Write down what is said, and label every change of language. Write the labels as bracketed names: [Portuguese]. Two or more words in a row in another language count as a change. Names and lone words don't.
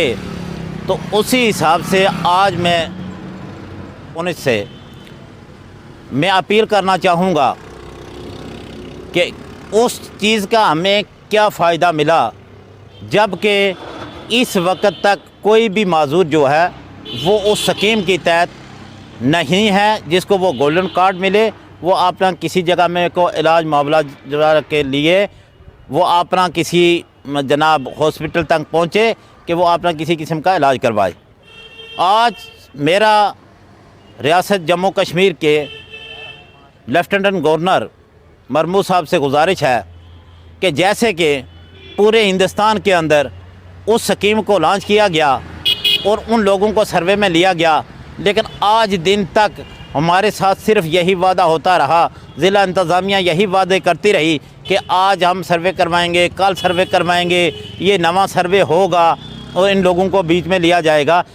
[Urdu] تو اسی حساب سے آج میں ان سے میں اپیل کرنا چاہوں گا کہ اس چیز کا ہمیں کیا فائدہ ملا، جب کہ اس وقت تک کوئی بھی معذور جو ہے وہ اس سکیم کی تحت نہیں ہے جس کو وہ [English] golden card [Urdu] ملے. وہ اپنا کسی جگہ میں کو علاج معاملہ کے لیے وہ اپنا کسی جناب ہاسپٹل تک پہنچے کہ وہ اپنا کسی قسم کا علاج کروائے. آج میرا ریاست جموں کشمیر کے [English] Lieutenant Governor [Urdu] مرمو صاحب سے گزارش ہے کہ جیسے کہ پورے ہندوستان کے اندر اس سکیم کو لانچ کیا گیا اور ان لوگوں کو سروے میں لیا گیا، لیکن آج دن تک ہمارے ساتھ صرف یہی وعدہ ہوتا رہا، ضلع انتظامیہ یہی وعدے کرتی رہی کہ آج ہم سروے کروائیں گے، کل سروے کروائیں گے، یہ نواں سروے ہوگا اور ان لوگوں کو بیچ میں لیا جائے گا.